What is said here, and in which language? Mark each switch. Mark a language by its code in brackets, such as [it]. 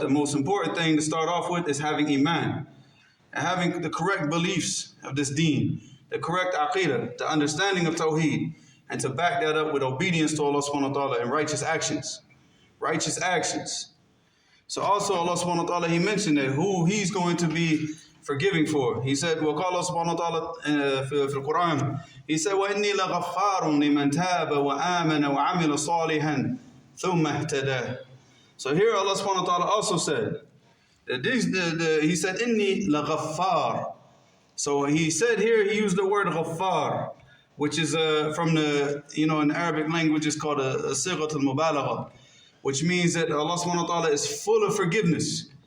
[en] The most important thing to start off with is having iman. And having the correct beliefs of this deen, the correct aqeedah, the understanding of tawheed, and to back that up with obedience to Allah subhanahu wa ta'ala and righteous actions. Righteous actions. So also Allah subhanahu wa ta'ala, He mentioned that who He's going to be forgiving for. He said, [ar] وقال الله سبحانه وتعالى في القرآن, He said, وإني لغفار لمن تاب وآمن وعمل صالحا ثم اهتدى. [en] So here Allah subhanahu wa ta'ala also said, that He said, [ar] إني لغفار. [en] So He said here, He used the word ghaffar, which is from the, in Arabic language, it's called a sighat al-mubalagha, which means that Allah subhanahu wa ta'ala is full of forgiveness.